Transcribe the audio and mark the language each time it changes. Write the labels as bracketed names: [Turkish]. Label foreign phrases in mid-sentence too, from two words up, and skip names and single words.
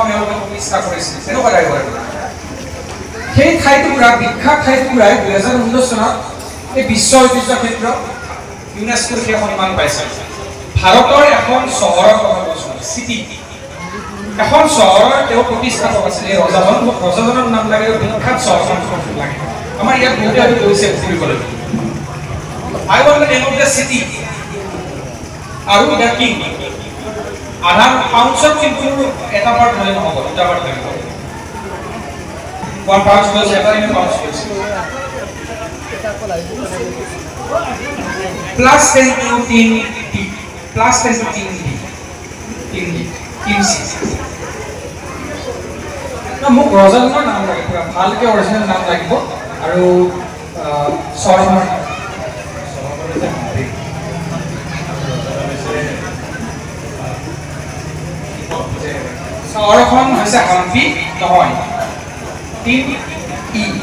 [Assamese] এওঁলোকে প্ৰতিষ্ঠা কৰিছিল তেনেকুৱা টাইপৰ সেই ঠাইটুকুৰা বিখ্যাত ঠাইটুকুৰাই 2019 চনত এই বিশ্ব ঐতিহ্য ক্ষেত্ৰ ইউনেস্কোৰ সেই সন্মান পাইছে ভাৰতৰ এখন চহৰৰ কথা কৈছো চিটি এখন চহৰৰ তেওঁ প্ৰতিষ্ঠাপক আছিল এই ৰজাজনৰ নাম লাগে বিখ্যাত চহৰখন লাগে আমাৰ ইয়াত বহুতে আমি কৈছে ফুৰিবলৈ [English] I want the name of the city [Assamese] আৰু [English] the king [Assamese] আধাৰ পাউচত কিন্তু এটা পাৰ্ট হলে নহব দুটা পাৰ্ট লাগিব কোন পাউচ হৈছে এটা ইনে পাউচ হৈছে [English] plus 10 to 10 D plus 10 to 10 D team C [Assamese] না মোক ৰজাজনৰ নাম লাগিব ভালকে অৰিজিনাল নাম লাগিব আৰু চহৰখনৰ চহৰখন হৈছে হাম্পি নহয় [English] team E